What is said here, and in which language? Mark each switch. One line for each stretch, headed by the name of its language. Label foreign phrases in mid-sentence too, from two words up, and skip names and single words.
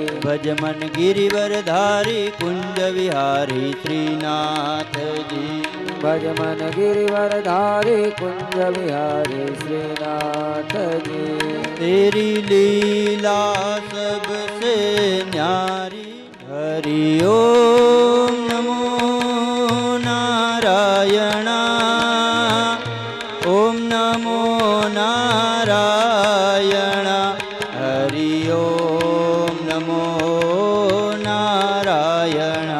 Hindi: भजमन गिरिवरधारी कुंज विहारी श्रीनाथ जी भज मन गिरिवर धारी कुंज बिहारी श्रीनाथ जी। तेरी लीला सबसे न्यारी
Sanskrit: हरि ओम नमो नारायणा ओम नमो नारायणा हरि ओम नमो नारायणा